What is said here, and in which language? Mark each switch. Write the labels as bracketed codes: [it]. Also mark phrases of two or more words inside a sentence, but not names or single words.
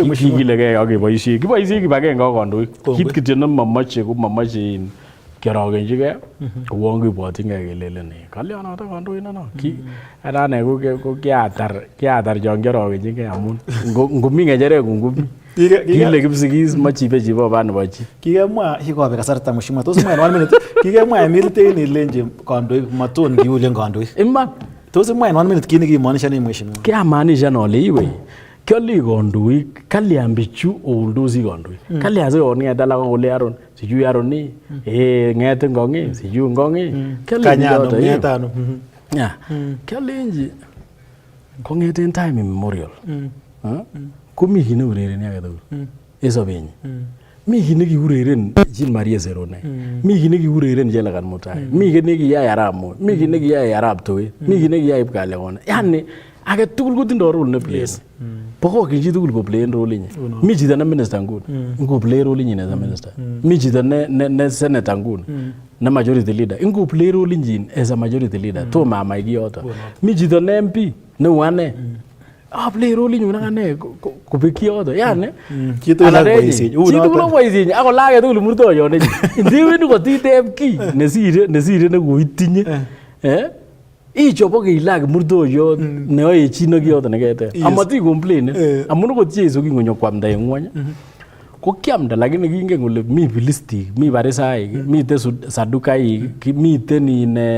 [kln] kikilegei ak kiboisie kibagenge ak kandoik kit kityo nemomoche komomoche kiorogenjigei kouon kibwotyingei kelelen kalyonoto kandoindono ane ko kiatar chon kiorogenjigei amun ngomi ng'echeret ngumi kile Kipsigis mochibe chiboba nebo chi kikemwa hikobe kasarta mheshimiwa tos mwa 1 minute kikemwa emilten ilenji kandoik maton kiulen kandoik iman tos mwa [sw] 1 minute kini kimaanisha nini mheshimiwa [kln] kiamaanisha ole iwe kioli kandoik kalyan bichu ouldosi kandoik kalyan sikong'et alak kole aron sijui aron ni ng'et ngong'i sijui ngong'i kanyano kialenji kong'eten [en] time immemorial [kln] komi kit neurereni age tugul en sobenyin mi kit nekiureren Jean Marie Serone mi kit nekiureren Jelagan Mutai mi kit nekiyai Arap Moi mi kit nekiyai Arap Toet mi kit nekiyai Kipkalekona yani age tugul kotindo role ne play bokokyin chi tugul ko [en] play role [kln] inyin mi chito ne minister nguni ngo play role inyin [en] as a minister [kln] mi chito ne senator nguni ne [en] majority leader [kln] ngo [en] play role [kln] inyin [en] as a majority leader [kln] to mama kiyoto mi chito ne MP ne wane [en] play role [kln] inyin akane kopik kiyoto yani chitugul ak boisienyin ako lage tugul murtoyonde ndiwendi kotiteb ki nesire nekoitinye ichobo kilak murtoyot neoe chi nekiyoto nekete amati complain amun ko Jesu kingonyo kwamda en ngwony ko kiamda lakini kingen kole mi Filistik mi Farisaik miten Sadukaik miten